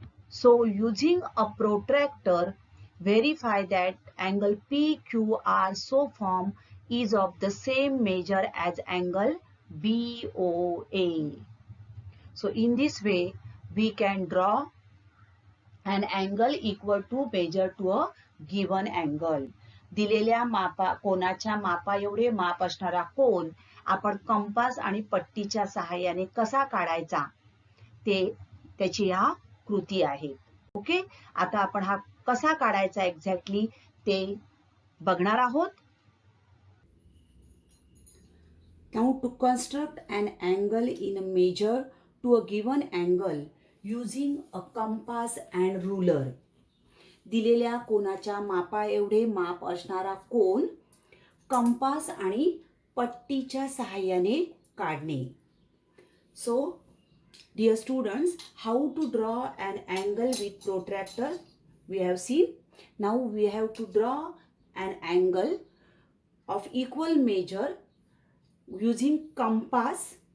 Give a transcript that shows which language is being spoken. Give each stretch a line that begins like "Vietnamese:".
English: So using a protractor, verify that angle PQR so formed is of the same measure as angle BOA. So in this way, we can draw an angle equal to measure to a given angle.
Marathi: दिलेल्या कोनाच्या मापा एवढे माप असणारा कोन आपण compass आणि पट्टीच्या सहाय्याने कसा काढायचा ते त्याची हा कृती आहे. ओके, आता आपण हा कसा काढायचा एक्झॅक्टली ते बघणार आहोत.
English: Now to construct an angle in a measure to a given angle using a compass and ruler.
Marathi: दिलेल्या कोनाच्या मापा एवढे माप असणारा कोन कंपास आणि पट्टीच्या सहाय्याने काढणे.
English: So, dear students, how to draw an angle with protractor we have seen. Now we have to draw an angle of equal measure using compass.